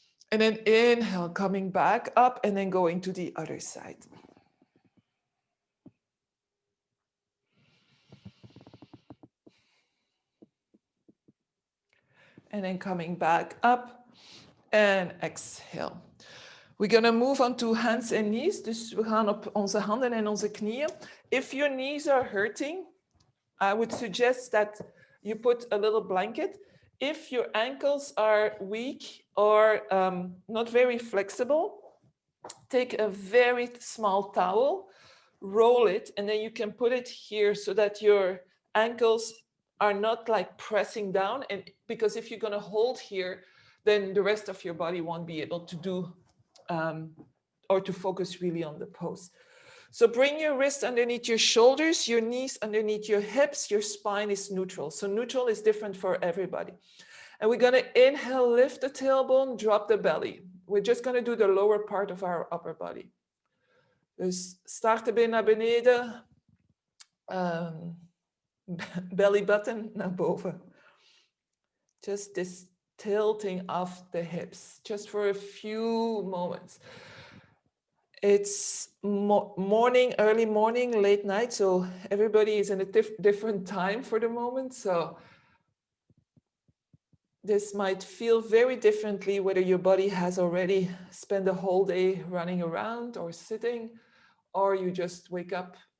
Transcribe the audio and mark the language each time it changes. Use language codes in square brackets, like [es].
[en] And then inhale, coming back up and then going to the other side. And then coming back up and exhale. We're going to move on to hands and knees. [nl] Dus we gaan op onze handen en onze knieën. [en] If your knees are hurting, I would suggest that you put a little blanket. If your ankles are weak or not very flexible, take a very small towel, roll it, and then you can put it here so that your ankles are not like pressing down. And because if you're going to hold here, then the rest of your body won't be able to do or to focus really on the pose. So bring your wrist underneath your shoulders, your knees underneath your hips, your spine is neutral. So neutral is different for everybody. And we're gonna inhale, lift the tailbone, drop the belly. We're just gonna do the lower part of our upper body. [nl] Dus staartbeen naar beneden, [en] belly button [nl] naar boven. [en] Just this tilting of the hips, just for a few moments. It's morning, early morning, late night, so everybody is in a different time for the moment. So this might feel very differently whether your body has already spent the whole day running around or sitting, or you just wake up.